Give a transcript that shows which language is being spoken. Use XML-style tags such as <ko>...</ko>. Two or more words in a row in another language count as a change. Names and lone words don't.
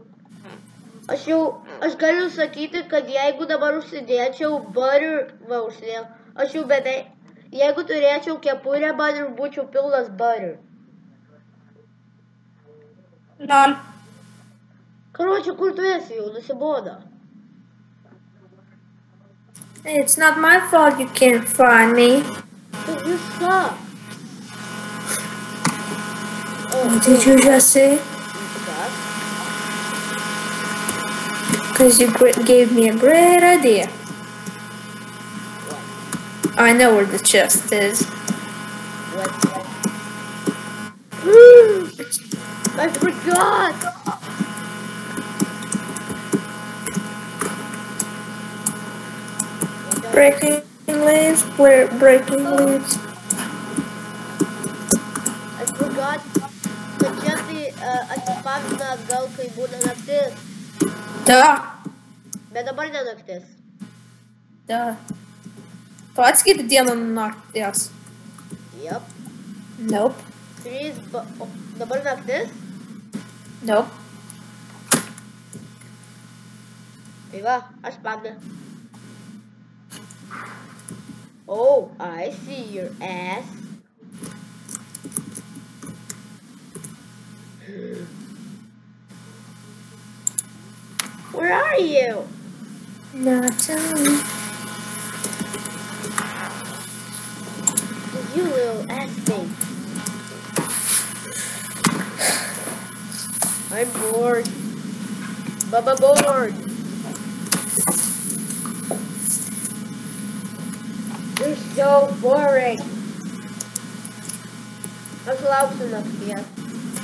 <lt>Aš galiu sakyti, kad jeigu dabar užsidėčiau butter, va užsidėjau, aš jau beveik, jeigu turėčiau kepurę butter, būčiau pilnas butter.</lt> <en>Lol.</en> <lt>Karočią, kur tu esi jau, nusibodo.</lt> <en>It's not my fault you can't find me. But you suck. What did you just say? Because you gave me a great idea. What? I know where the chest is. What? I forgot! Breaking leaves, breaking leaves. I forgot</en> <lt>kad čia tai atsispavina atgal, kai būna naktis. Da. Bet dabar ne naktis. Da. Tu atskiri dieną nuo nakties?</lt> <en>Yep. Nope.</en> <lt>Dabar naktis?</lt> <en>Nope.</en> <lt>Tai va, aš pamne.</lt> <en>Oh, I see your ass. Where are you? Not telling. You little ass thing. I'm bored. Baba bored. You're so boring.</en> <lt>Aš lauksiu nakties.</lt>